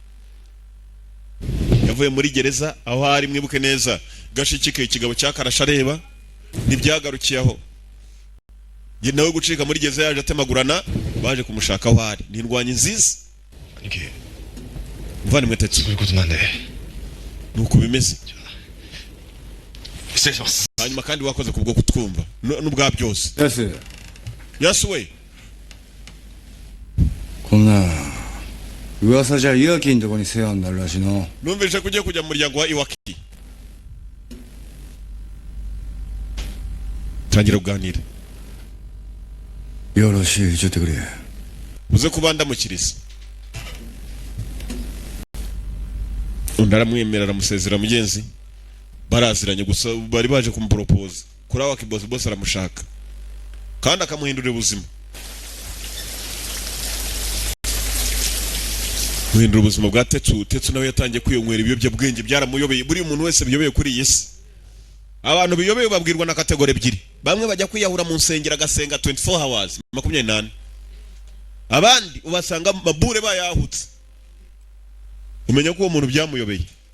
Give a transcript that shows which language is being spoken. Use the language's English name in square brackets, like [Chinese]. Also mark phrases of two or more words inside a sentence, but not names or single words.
[Kinyarwanda] yavuye muri gereza aho ari mwibuke neza gashikike ikigabo cyakarasha reba nibyagarukiyeho nawe gucika muri gereza yaje atemagurana baje kumushaka aho ari ni indwanyi nziza mvane mwe Tetsu nuko bimeze hanyuma kandi wakoze kubwo kutwumva n'ubwa byose yasuwe [Japanese] こんな噂じゃ岩木のとこに世話になるらしいの。 [Kinyarwanda] numvise ko ugiye kujya mu muryango wa Iwaki tangira kuganira [Japanese] よろしい言ってくれ。 [Kinyarwanda] uze kubanda mu kirisi undaramwemera aramusezera mugenzi baraziranye gusa bari baje kumupropose Kurawaki boss aramushaka kandi akamuhindurira ubuzima guhindura ubuzima bwa Tetsu nawe yatangiye kwiyonywera ibiyobyabwenge byaramuyobeye buri umuntu wese biyobeye kuri iyi si abantu biyobeye babwirwa na kategori ebyiri bamwe bajya kwiyahura mu nsengero agasenga 24 hours 28 abandi ubasanga mabure bayahutse umenya ko uwo muntu byamuyobeye